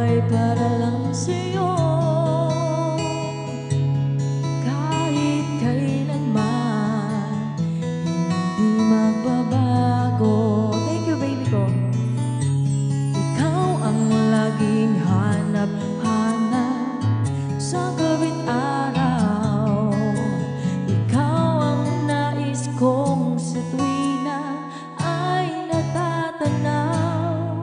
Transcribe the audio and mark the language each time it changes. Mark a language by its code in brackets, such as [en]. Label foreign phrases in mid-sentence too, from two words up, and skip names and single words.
[tl] para lang sa'yo. Kahit kailanman hindi magbabago. [en] Thank you, baby ko. [tl] Ikaw ang laging hanap-hanap sa gabi't araw. Ikaw ang nais kong sa tuwina ay natatanaw.